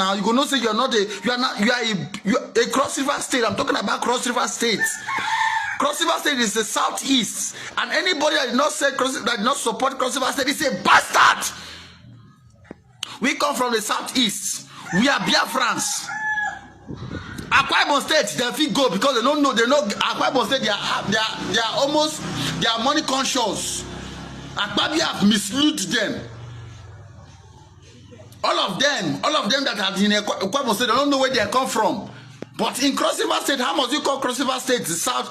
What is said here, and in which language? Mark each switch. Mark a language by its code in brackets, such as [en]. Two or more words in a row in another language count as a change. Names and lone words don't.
[en] You go not say you are a Cross River State. I'm talking about Cross River State. Cross River State is the southeast, and anybody that did not support Cross River State is a bastard. We come from the southeast. We are Biafrans. Akwa Ibom State, they fit go because they don't know. They know Akwa Ibom State. They are money conscious. Akpabi have misled them. All of them that are in Akwa Ibom State, they don't know where they come from. But in Cross River State, how must you call Cross River State the south?